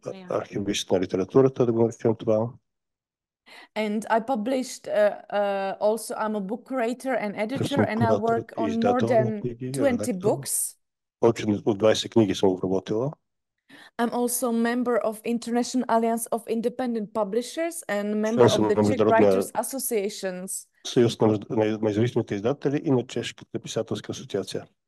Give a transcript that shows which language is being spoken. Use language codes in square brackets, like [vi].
[bg] Архивист на литературата, да го наречем това. [en] And I published also I'm a book creator and editor, and I work on more than 20 books. [bg] Повече от 20 книги съм обработила. [en] I'm also a member of International Alliance of Independent Publishers and member of the Czech Writers Associations. [bg] Съюз на независимите издатели и на Чешката писателска асоциация.